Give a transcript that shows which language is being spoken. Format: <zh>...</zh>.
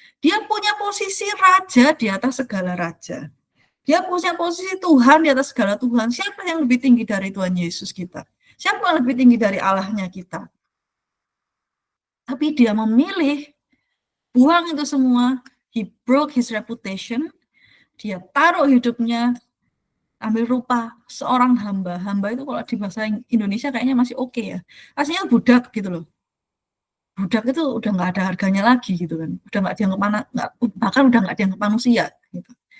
<id>Dia punya posisi raja di atas segala raja. Dia punya posisi Tuhan di atas segala Tuhan. Siapa yang lebih tinggi dari Tuhan Yesus kita? Siapa yang lebih tinggi dari Allahnya kita? Tapi dia memilih buang itu semua.</id> <en>He broke his reputation.</en> <id>Dia taruh hidupnya, ambil rupa seorang hamba. Hamba itu kalau di bahasa Indonesia kayaknya masih oke ya. Aslinya budak gitu loh. Budak itu udah nggak ada harganya lagi gitu kan. Udah nggak dianggap bahkan udah nggak dianggap manusia gitu.</id>